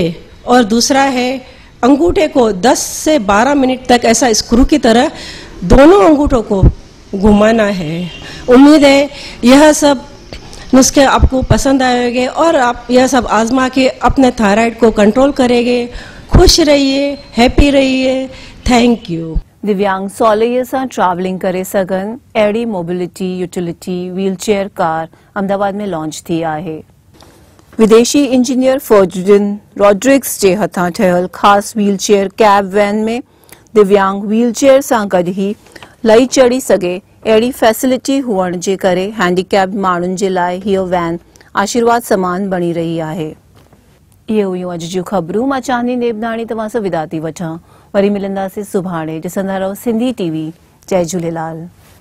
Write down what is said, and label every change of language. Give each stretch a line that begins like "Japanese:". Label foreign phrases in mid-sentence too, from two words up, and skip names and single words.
Hindi: और दूसरा है, अंगूठे को 10 से 12 मिनट तक ऐसा स्क्रू की तरह दोनों अंगूठों को घुमाना है. उम्मीद है यह सब नुस्खे आपको पसंद आएंगे और आप यह सब आजमा के अपने थायराइड को कंट्रोल करेंगे. खुश रहिए, हैप्पी रहिए.
English: thank you.
Sindhi: दिव्यांग सवलीअ सां ट्रैवलिंग करे सघनि अहिड़ी
English: mobility utility wheelchair car
Sindhi: अहमदाबाद में लॉन्च थी आहे. विदेशी इंजीनियर फर्जिन रॉड्रिग्स जे हथां ठहियल ख़ासि
English: wheelchair cab van
Sindhi: में दिव्यांग व्हीलचेयर सां गॾु ई लही चढ़ी सघे अहिड़ी फैसिलिटी हुअण जे करे हैंडीकैप्ड माण्हुनि जे लाइ हीअ वैन आशीर्वाद समान बणी रही आहे. इहे हुयूं अॼु जूं ख़बरूं. मां चांदनी नेबनाणी तव्हां सां विदा थी वठां. वरी मिलंदासीं सुभाणे. ॾिसंदा रहो सिंधी TV. जय झूलेलाल.